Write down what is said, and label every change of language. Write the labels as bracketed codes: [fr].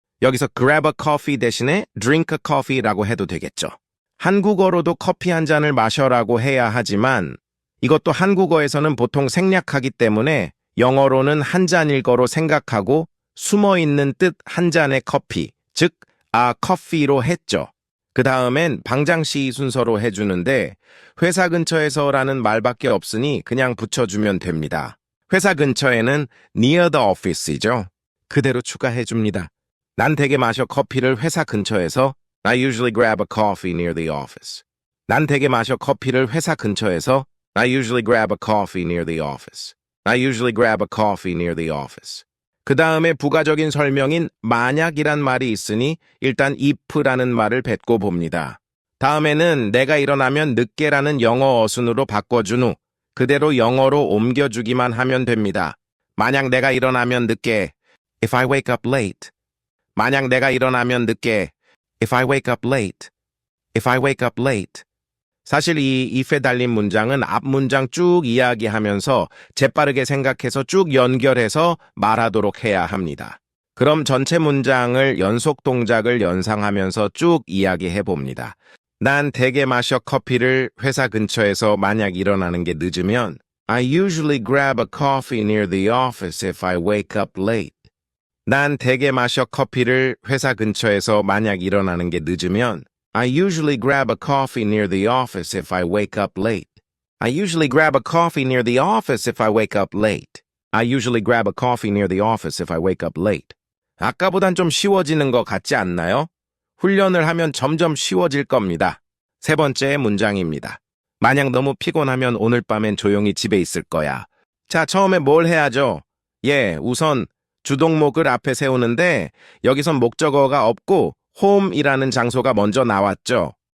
[ko] 여기서 [en] grab a coffee [ko] 대신에 [en] drink a coffee [ko] 라고 해도 되겠죠. 한국어로도 커피 한 잔을 마셔라고 해야 하지만 이것도 한국어에서는 보통 생략하기 때문에 영어로는 한 잔일 거로 생각하고 숨어있는 뜻 한 잔의 커피, 즉 coffee로 했죠. 그 다음엔 방장시 순서로 해주는데 회사 근처에서라는 말밖에 없으니 그냥 붙여주면 됩니다. 회사 근처에는 [en] near the office [ko] 이죠. 그대로 추가해줍니다. 난 되게 마셔 커피를 회사 근처에서 [en] I usually grab a coffee near the office. [ko] 난 되게 마셔 커피를 회사 근처에서 [en] I usually grab a coffee near the office. I usually grab a coffee near the office. [ko] 그 다음에 부가적인 설명인 만약이란 말이 있으니 일단 if라는 말을 뱉고 봅니다. 다음에는 내가 일어나면 늦게라는 영어 어순으로 바꿔준 후 그대로 영어로 옮겨주기만 하면 됩니다. 만약 내가 일어나면 늦게 [en] If I wake up late. [ko] 만약 내가 일어나면 늦게 [en] If I wake up late. If I wake up late. [ko] 사실 이 if에 달린 문장은 앞 문장 쭉 이야기하면서 재빠르게 생각해서 쭉 연결해서 말하도록 해야 합니다. 그럼 전체 문장을 연속 동작을 연상하면서 쭉 이야기해 봅니다. 난 되게 마셔 커피를 회사 근처에서 만약 일어나는 게 늦으면 [en] I usually grab a coffee near the office if I wake up late. [ko] 난 되게 마셔 커피를 회사 근처에서 만약 일어나는 게 늦으면 [en] I usually grab a coffee near the office if I wake up late. I usually grab a coffee near the office if I wake up late. I usually grab a coffee near the office if I wake up late. [ko] 아까보단 좀 쉬워지는 것 같지 않나요? 훈련을 하면 점점 쉬워질 겁니다. 세 번째 문장입니다. 만약 너무 피곤하면 오늘 밤엔 조용히 집에 있을 거야. 자, 처음에 뭘 해야죠? 우선 주동목을 앞에 세우는데 여기선 목적어가 없고 home이라는 장소가 먼저 나왔죠.